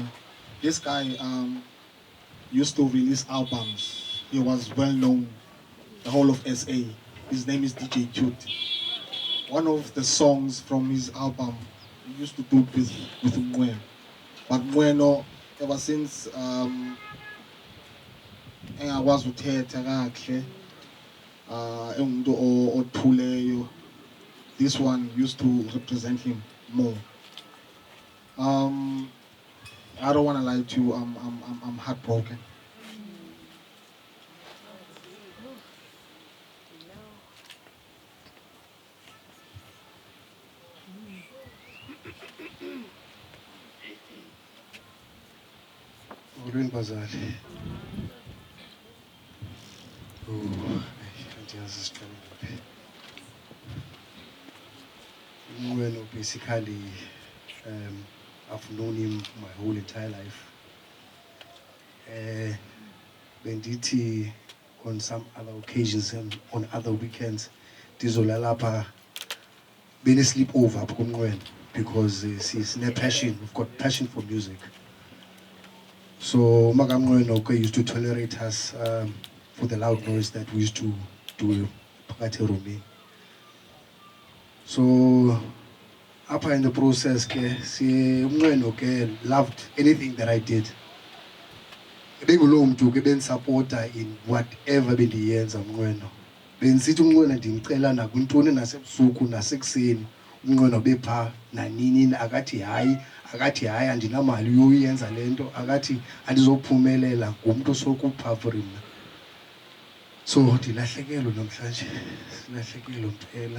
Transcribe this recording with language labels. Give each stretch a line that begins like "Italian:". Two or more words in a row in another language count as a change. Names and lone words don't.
English: This guy used to release albums. He was well known, the whole of SA. His name is DJ Cute. One of the songs from his album, he used to do it with Mnqweno. But Mnqweno, ever since
Xhosa: engakwazi uthetha kahle, engumuntu othuleyo,
English: this one used to represent him more. I don't want to lie to you, I'm heartbroken.
Xhosa: Molweni bazali. Andiyazi siqale.
English: Mnqweno basically I've known him my whole entire life. Bendithi on some other occasions and on other weekends
Xhosa: ndizolala lapha bene
English: sleep over kuMnqweno because sine passion, we've got passion for music. So Magamweno used to tolerate us for the loud noise that we used to do
Xhosa: phakathi erumini.
English: So apha in the process umnqweno loved anything that I did.
Xhosa: Ebenguloo mntu ke bendisapota
English: in whatever
Xhosa: bendiyenza umnqweno. Bendisithi umnqweno ndimcela nakwintoni nasebusuku nasekuseni. Umnqweno bepha nanini akathi hayi andinamali yoyenza lento akathi andizophumelela ngumntu sokupha for mna. So ndilahlekelwe namhlanje silahlekelwe mpela.